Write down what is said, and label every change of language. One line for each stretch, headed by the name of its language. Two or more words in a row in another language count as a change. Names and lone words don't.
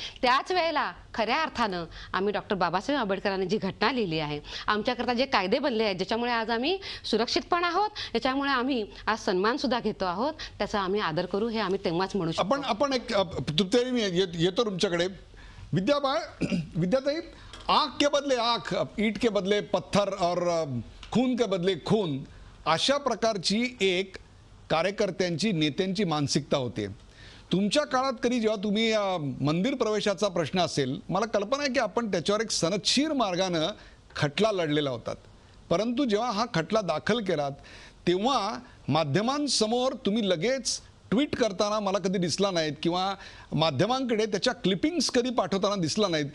Marathi: त्याच वेळेला खऱ्या अर्थानं आम्ही डॉक्टर बाबासाहेब आंबेडकरांनी जी घटना लिहिली आहे, आमच्याकरता जे कायदे बनले आहेत, ज्याच्यामुळे आज आम्ही सुरक्षित पण आहोत, ज्याच्यामुळे आम्ही आज सन्मान सुद्धा घेतो आहोत, त्याचा आम्ही आदर करू, हे आम्ही तेव्हाच म्हणू शकतो. आपण एक तृप्ती, मी येतो तुमच्याकडे. विद्याताई,
Hindi: आंख के बदले आंख, ईट के बदले पत्थर और खून के बदले खून,
Marathi: अशा प्रकारची एक कार्यकर्त्यांची नेत्यांची मानसिकता होते. तुमच्या काळात कधी जेव्हा तुम्ही मंदिर प्रवेशाचा प्रश्न असेल, मला कल्पना आहे की आपण त्याच्यावर एक सनदशीर मार्गानं खटला लढलेला होतात. परंतु जेव्हा हा खटला दाखल केलात तेव्हा माध्यमांसमोर तुम्ही लगेच ट्विट करताना मला कधी दिसला नाहीत किंवा माध्यमांकडे त्याच्या क्लिपिंग्स कधी पाठवताना दिसला नाहीत.